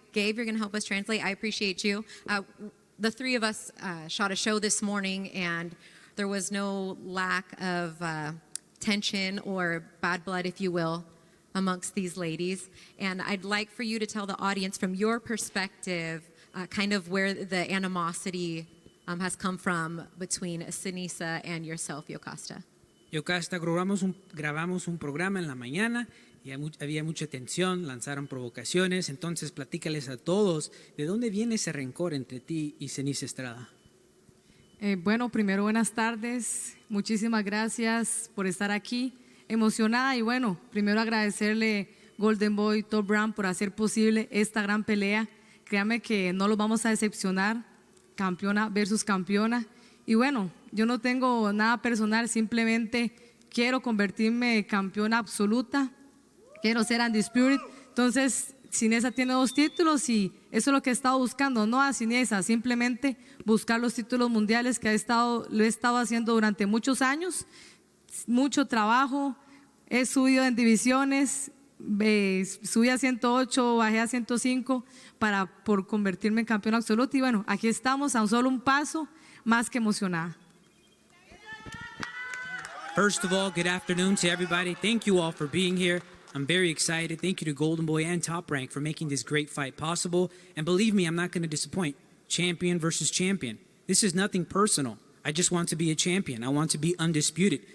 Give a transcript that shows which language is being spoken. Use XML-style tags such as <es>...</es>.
<en>Gabe, you're going to help us translate. I appreciate you. The 3 of us shot a show this morning, and there was no lack of tension or bad blood, if you will, amongst these ladies. And I'd like for you to tell the audience from your perspective kind of where the animosity has come from between Seniesa and yourself, Yokasta.</en> <es>Yokasta, grabamos un programa en la mañana y había mucha tensión, lanzaron provocaciones, entonces platícales a todos de dónde viene ese rencor entre ti y Seniesa Estrada. Bueno, primero buenas tardes, muchísimas gracias por estar aquí, emocionada, y bueno, primero agradecerle Golden Boy, Top Brand por hacer posible esta gran pelea. Créanme que no los vamos a decepcionar, campeona versus campeona. Y bueno, yo no tengo nada personal, simplemente quiero convertirme campeona absoluta, quiero ser undisputed. Entonces, Seniesa tiene 2 títulos y eso es lo que he estado buscando, no a Seniesa, simplemente buscar los títulos mundiales que lo he estado haciendo durante muchos años, mucho trabajo, he subido en divisiones, subí a 108, bajé a 105 por convertirme en campeona absoluta, y bueno, aquí estamos a solo un paso, más que emocionada.</es> <en>First of all, good afternoon to everybody. Thank you all for being here. I'm very excited. Thank you to Golden Boy and Top Rank for making this great fight possible. And believe me, I'm not going to disappoint. Champion versus champion. This is nothing personal. I just want to be a champion. I want to be undisputed.</en>